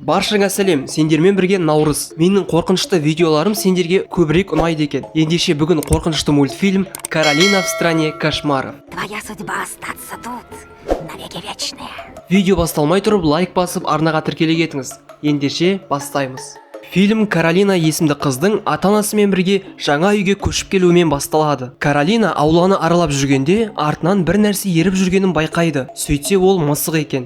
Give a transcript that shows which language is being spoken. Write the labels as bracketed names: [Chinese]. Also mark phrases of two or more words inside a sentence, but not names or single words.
[Kazakh] Баршаңа сәлем, сендермен бірге Наурыз. Менің қорқынышты видеоларым сендерге көбірек ұнайды екен. Ендеше бүгін қорқынышты мультфильм «Каролина в стране кошмаров». [Russian] Твоя судьба остаться тут навеки вечная. [Kazakh] Видео басталмай тұрып лайк басып арнаға тіркеле кетіңіз. Ендеше бастаймыз. Фильм Каролина есімді қыздың ата-анасымен бірге жаңа үйге көшіп келуімен басталады. Каролина ауланы аралап жүргенде артынан бір нәрсе еріп жүргенін байқайды. Сөйтсе ол мысық екен.